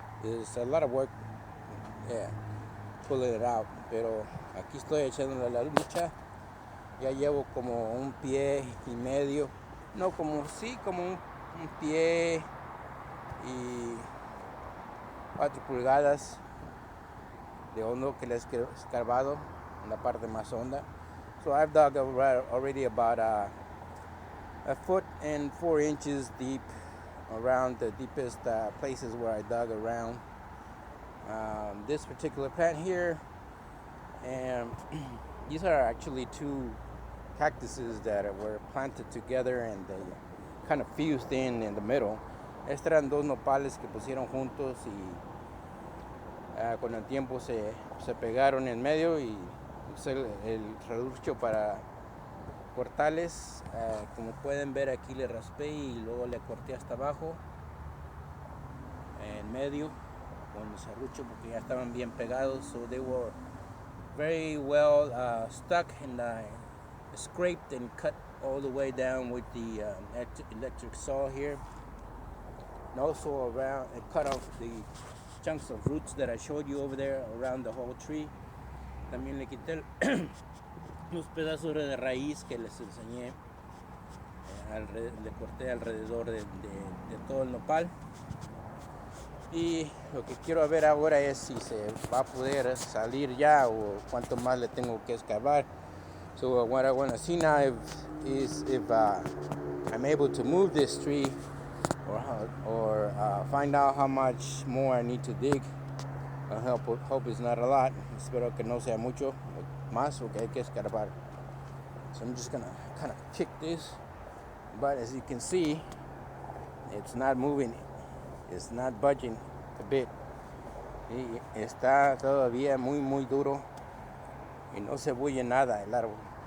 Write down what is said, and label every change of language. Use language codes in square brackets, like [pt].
[en] It's a lot of work, pulling it out. [es] Pero aquí estoy echándole la lucha. Ya llevo como 1 pie y medio. No, como un pie y 4 pulgadas de hondo que le he escarbado en la parte más honda. [en] So I've dug already about 1.4 inches deep around the deepest places where I dug around this particular plant here. And these are actually 2 cactuses that were planted together and they kind of fused in the middle. [es] Estos eran 2 nopales que pusieron juntos y con el tiempo se pegaron en medio, y usé el serrucho para cortarles. Como pueden ver, aquí le raspé y luego le corté hasta abajo. medio con el serrucho porque ya estaban bien pegados, [en] so they were very well stuck and scraped and cut all the way down with the electric saw here, and also around and cut off the chunks of roots that I showed you over there around the whole tree. [es] También le quité los pedazos de raíz que les enseñé, le corté alrededor de todo el nopal. Y lo que quiero ver ahora es si se va a poder salir ya o cuánto más le tengo que excavar. [en] So what I want to see now is if I'm able to move this tree or find out how much more I need to dig. I hope it's not a lot. [es] Espero que no sea mucho más o que hay que escarbar. [en] So I'm just gonna kind of kick this, but as you can see, it's not moving. It's not budging a bit. [es] Y está todavía muy duro y no se bulle nada el árbol.